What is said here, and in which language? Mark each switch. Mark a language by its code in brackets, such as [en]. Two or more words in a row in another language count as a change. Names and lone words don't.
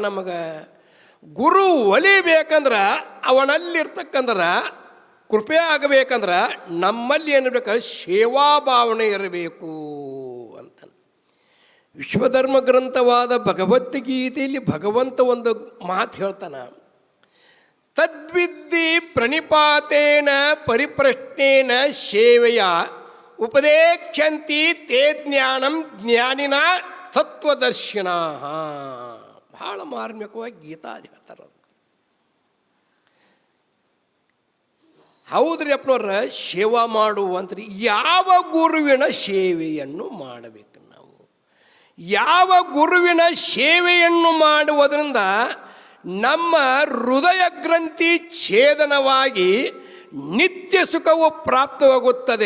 [kn] ನಮಗೆ ಗುರು ಒಲಿಬೇಕಂದ್ರೆ ಅವನಲ್ಲಿರ್ತಕ್ಕಂದ್ರೆ ಕೃಪೆ ಆಗಬೇಕಂದ್ರೆ ನಮ್ಮಲ್ಲಿ ಏನಿರ್ಬೇಕಾದ್ರೆ ಸೇವಾಭಾವನೆ ಇರಬೇಕು ಅಂತ. ವಿಶ್ವಧರ್ಮ ಗ್ರಂಥವಾದ ಭಗವದ್ಗೀತೆಯಲ್ಲಿ ಭಗವಂತ ಒಂದು ಮಾತು ಹೇಳ್ತಾನೆ, [sa] ತದ್ವಿದ್ದಿ ಪ್ರಣಿಪಾತೇನ ಪರಿಪ್ರಶ್ನೇನ ಸೇವೆಯ ಉಪದೇಕ್ಷಂತಿ ತೇ ಜ್ಞಾನಂ ಜ್ಞಾನಿನ ತತ್ವದರ್ಶಿನ. [kn] ಬಹಳ ಮಾರ್ಮಿಕವಾಗಿ ಗೀತಾದಿ ಹೇಳ್ತಾರೆ. ಹೌದ್ರಿ ಅಪ್ಪನವ್ರ, ಸೇವಾ ಮಾಡುವಂತ್ರಿ ಯಾವ ಗುರುವಿನ ಸೇವೆಯನ್ನು ಮಾಡಬೇಕು ನಾವು? ಯಾವ ಗುರುವಿನ ಸೇವೆಯನ್ನು ಮಾಡುವುದರಿಂದ ನಮ್ಮ ಹೃದಯ ಗ್ರಂಥಿ ಛೇದನವಾಗಿ ನಿತ್ಯ ಸುಖವು ಪ್ರಾಪ್ತವಾಗುತ್ತದೆ.